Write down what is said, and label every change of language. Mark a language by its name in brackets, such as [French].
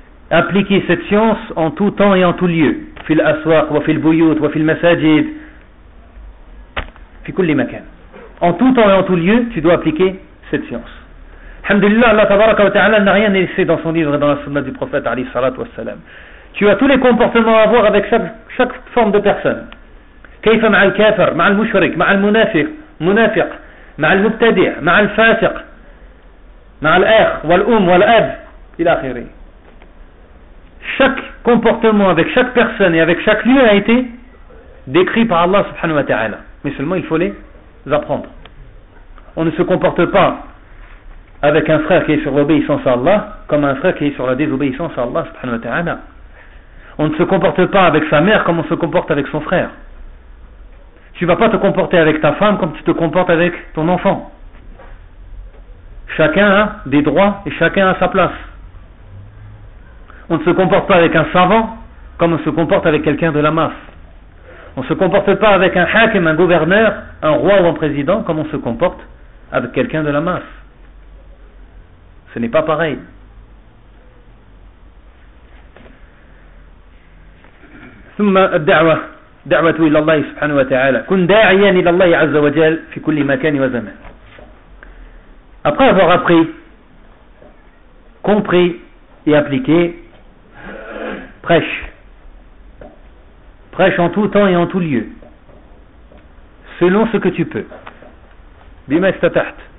[French] Appliquer cette science en tout temps et en tout lieu. [Arabic] Fi al-aswaq wa fi al-buyut wa fi al-masajid. Fi kulli makan. [French] En tout temps et en tout lieu, tu dois appliquer cette science. Alhamdulillah, Allah tabaraka wa ta'ala n'a rien laissé dans son livre et dans la sunna du prophète alayhi salatu wa salam. Tu as tous les comportements à avoir avec chaque forme de personne. [Arabic] كيف مع الكافر مع المشرك مع المنافق مع المبتدع مع الفاسق مع الاخ والام والاب الى اخره. [French] Chaque comportement avec chaque personne et avec chaque lieu a été décrit par Allah subhanahu wa ta'ala. Mais seulement il faut les apprendre. On ne se comporte pas avec un frère qui est sur l'obéissance à Allah comme un frère qui est sur la désobéissance à Allah subhanahu wa ta'ala. On ne se comporte pas avec sa mère comme on se comporte avec son frère. Tu ne vas pas te comporter avec ta femme comme tu te comportes avec ton enfant. Chacun a des droits et chacun a sa place. On ne se comporte pas avec un savant comme on se comporte avec quelqu'un de la masse. On ne se comporte pas avec un hakim, un gouverneur, un roi ou un président comme on se comporte avec quelqu'un de la masse. Ce n'est pas pareil. [Arabic] Thumma ad-da'wa. دعوة إلى الله سبحانه وتعالى كن داعيا إلى الله عز وجل في كل مكان وزمان. [French] Après avoir appris, compris et appliqué, prêche. Prêche en tout temps et en tout lieu, selon ce que tu peux. [Arabic] Bima istata'at.